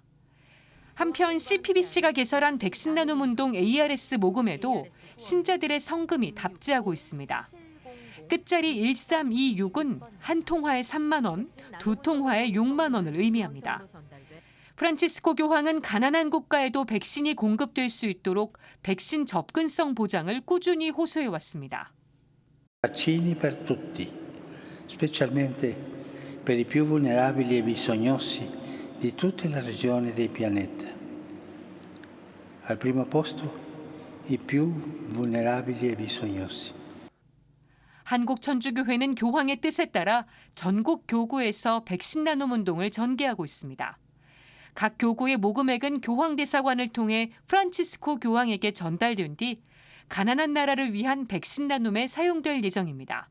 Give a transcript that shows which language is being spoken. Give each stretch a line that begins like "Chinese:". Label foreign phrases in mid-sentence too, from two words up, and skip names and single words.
Korean: 한편 CPBC가 개설한 백신 나눔 운동 ARS 모금에도 신자들의 성금이 답지하고 있습니다. 끝자리 1326은 한 통화에 3만 원, 두 통화에 6만 원을 의미합니다. 프란치스코 교황은 가난한 국가에도 백신이 공급될 수 있도록 백신 접근성 보장을 꾸준히 호소해 왔습니다.
Italian: Vaccini per tutti, specialmente per i più vulnerabili e bisognosi di tutte le regioni del pianeta. Al primo posto, i più vulnerabili e bisognosi.
Korean: 한국천주교회는 교황의 뜻에 따라 전국 교구에서 백신 나눔 운동을 전개하고 있습니다. 각 교구의 모금액은 교황대사관을 통해 프란치스코 교황에게 전달된 뒤 가난한 나라를 위한 백신 나눔에 사용될 예정입니다.